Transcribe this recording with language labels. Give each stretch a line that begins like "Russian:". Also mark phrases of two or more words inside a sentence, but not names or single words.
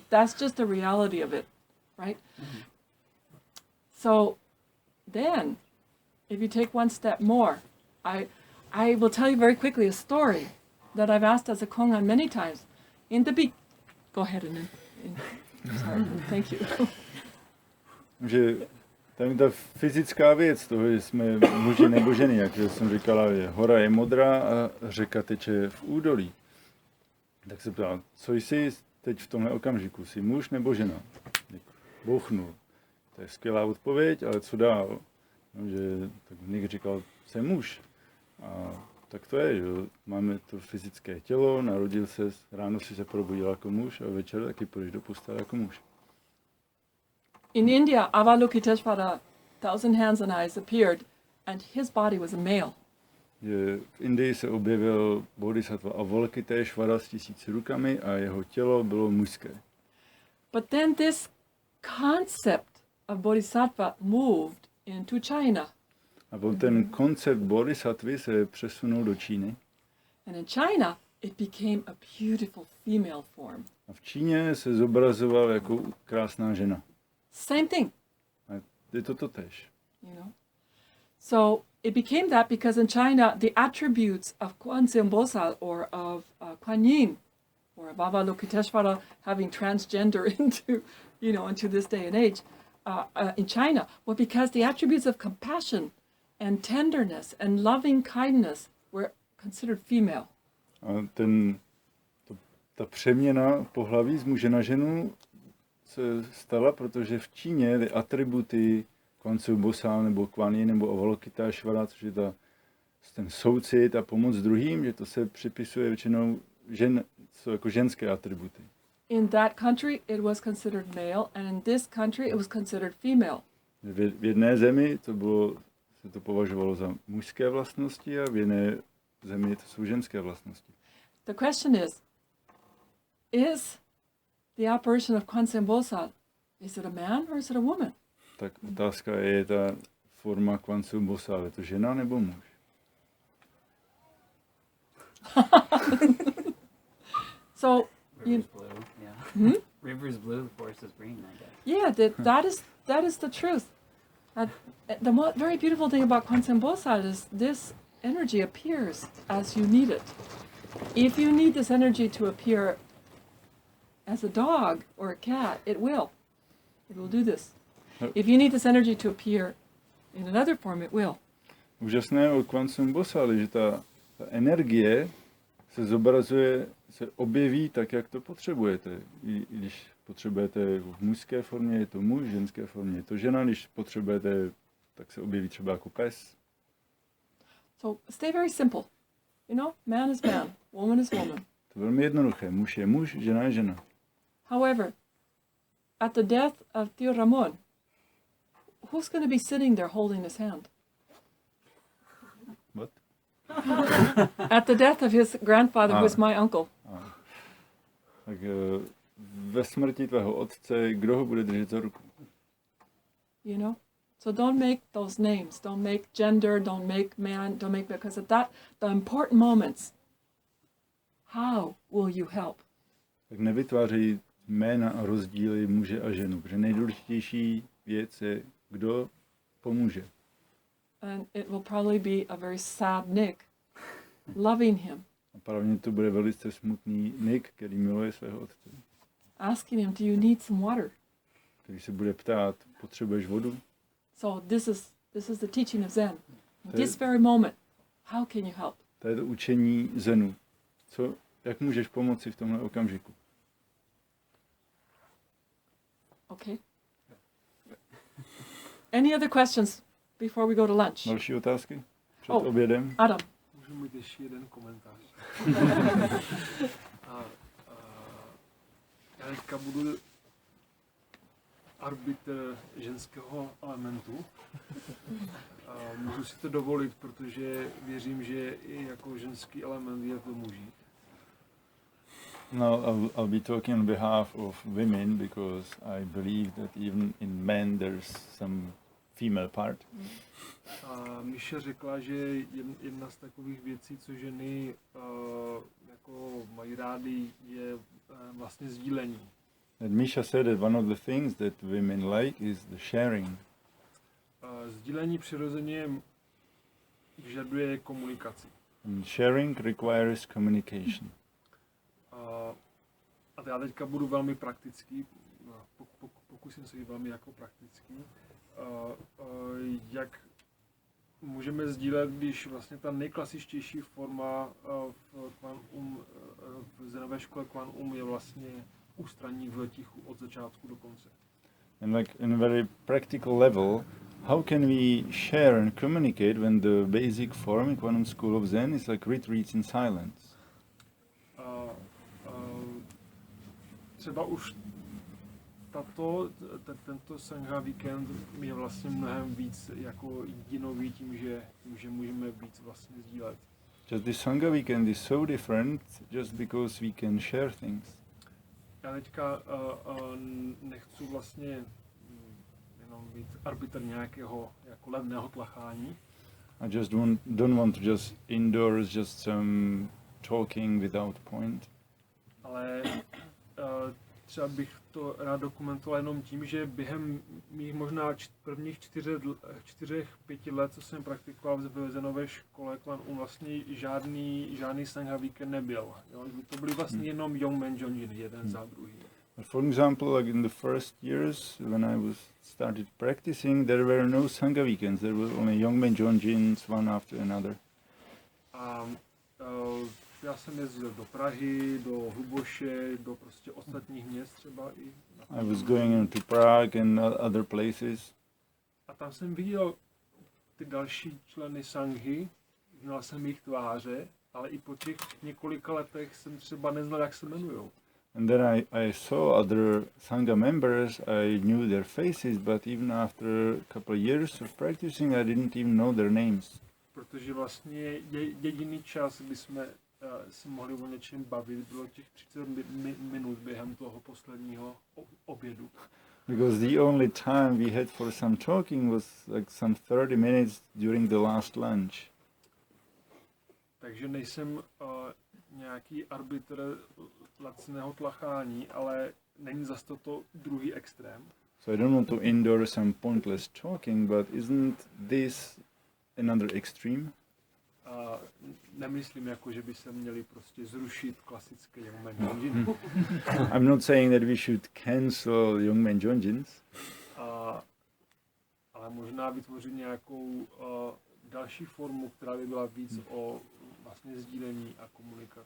English: That's just the reality of it, right? Mm-hmm. So then, if you take one step more, I will tell you very quickly a story that I've asked as a kongan many times. Go ahead and sorry, thank you.
Czech: Že tam ta fyzická věc toho, že jsme muži nebo ženy, jak jsem říkala, že hora je modrá a řeka teče v údolí. Tak se ptám, co jsi teď v tomhle okamžiku, jsi muž nebo žena? Bouchnul. To je skvělá odpověď, ale co dál? No, že tak Nick říkal, jsem muž. A tak to je, že máme to fyzické tělo, narodil se, ráno si se probudil jako muž a večer taky půjdeš do postele jako muž.
English: In India, Avalokiteshvara, 1,000 hands and eyes appeared, and his body was a male.
Czech: Že v Indii se objevil bodhisattva Avalokiteshvara s 1000 rukami a jeho tělo bylo mužské.
English: But then this concept of bodhisattva moved into China.
Czech: A potom ten koncept bodhisattvy se přesunul do Číny.
English: And in China, it became a beautiful female form.
Czech: A v Číně se zobrazoval jako krásná žena.
English: Same thing.
Czech: A je to totéž.
English: You know? So it became that because in China, the attributes of Kwan Bosal or of Kuan Yin or of Avalokiteshvara having transgender into this day and age in China, well, because the attributes of compassion and tenderness and loving kindness were considered female.
Czech: A ta přeměna pohlaví z muže na ženu se stala, protože v Číně ty atributy Kwan Bosal nebo Kuan Yin nebo Avalokiteshvara, což je ten soucit a pomoc druhým, že to se připisuje většinou jsou jako ženské atributy.
English: In that country it was considered male, and in this country it was considered female.
Czech: V jedné zemi se to považovalo za mužské vlastnosti a v jiné zemi to jsou ženské vlastnosti.
English: The question is the apparition of Kwan Bosal, is it a man or is it a woman?
Czech: Tak otázka je ta forma Kwan Bosal, je to žena nebo muž?
English: So River's blue, yeah. Hmm? River's blue, the forest is green, I guess. Yeah, that is the truth. The very beautiful thing about Kwan Bosal is this energy appears as you need it. If you need this energy to appear as a dog or a cat, it will. It will do this. If you need this energy to appear in another form, it will.
Czech: Úžasné o Kwan Bosal je, že ta energie se zobrazuje, se objeví tak, jak to potřebujete. I když potřebujete v mužské formě, je to muž, v ženské formě je to žena, když potřebujete, tak se objeví třeba jako pes.
English: So stay very simple. You know, man is man, woman is woman.
Czech: To je velmi jednoduché. Muž je muž, žena je žena.
English: However, at the death of Tío Ramón, who's going to be sitting there holding his hand? What? At the death of his grandfather, who was my uncle.
Czech: Tak ve smrti tvého otce, kdo ho bude držet za ruku?
English: You know? So don't make those names. Don't make gender, don't make man, don't make... Because at that, the important moments, how will you help?
Czech: Tak nevytvářejí jména a rozdíly muže a ženu, protože nejdůležitější věc je, kdo pomůže.
English: And it will probably be a very sad Nick, loving him.
Czech: A pravděpodobně to bude velice smutný Nick, který miluje svého otce.
English: Asking him, do you need some water?
Czech: Který se bude ptát, potřebuješ vodu?
English: So this is the teaching of Zen. In this very moment, how can you help?
Czech: To je to učení zenu. Jak můžeš pomoci v tomhle okamžiku?
English: Okay. Any other questions before we go to lunch?
Czech: Další otázky? Před obědem? Adam. můžu mít ještě jeden komentář. Já teďka budu arbitr ženského elementu. Můžu si to dovolit, protože věřím, že i jako ženský element je v mužích. No,
English: I'll be talking on behalf of women because I believe that even in men there's some female part.
Czech: A Míša řekla, že jedna z takových věcí, co ženy jako mají rády, je vlastně sdílení.
English: And Misha said that one of the things that women like is the sharing.
Czech: Sdílení přirozeně vyžaduje komunikaci.
English: And sharing requires communication.
Czech: A já teďka budu velmi praktický, pokusím se být velmi jako praktický. Jak můžeme sdílet, když vlastně ta nejklasičtější forma v zenové škole Kwan je vlastně ústraní v tichu od začátku do konce.
English: And like in a very practical level, how can we share and communicate when the basic form in Kwan School of Zen is like retreats in silence?
Czech: Třeba už tento Sangha víkend je vlastně mnohem víc jako jedinový tím, že můžeme víc vlastně sdílet.
English: Just this Sangha weekend is so different just because we can share things.
Czech: Já teďka nechci vlastně jenom být arbitr nějakého jako levného tlachání.
English: I just don't want to just endorse just some talking without point.
Czech: Ale třeba bych to rád dokumentoval jenom tím, že během mých možná prvních 4-5 let, co jsem praktikoval v zenové škole Kwan, vlastně žádný Sangha víkend nebyl. Jo? To byly vlastně jenom Yongmen Jonjin, jeden za druhý.
English: For example, like in the first years when I started practicing, there were no Sangha weekends. There were only Yongmen Jonjins, one after another.
Czech: Já jsem jezdil do Prahy, do Hluboše, do prostě ostatních měst třeba i.
English: I was going into Prague and other places.
Czech: A tam jsem viděl ty další členy Sanghy, znal jsem jejich tváře, ale i po těch několika letech jsem třeba neznal, jak se jmenujou.
English: And then I saw other Sangha members, I knew their faces, but even after a couple of years of practicing, I didn't even know their names.
Czech: Protože vlastně jediný čas, kdy jsme se mohli o něčem bavit, bylo těch 30 minut během toho posledního obědu.
English: Because the only time we had for some talking was like some 30 minutes during the last lunch.
Czech: Takže nejsem nějaký arbitr laciného tlachání, ale není zas to druhý extrém.
English: So I don't want to endorse some pointless talking, but isn't this another extreme?
Czech: Nemyslím, jako, že by se měli prostě zrušit klasické Yongmen Jonjin.
English: I'm not saying that we should cancel Yongmen Jonjins.
Czech: Ale možná vytvořit nějakou další formu, která by byla víc o vlastně sdílení a komunikaci.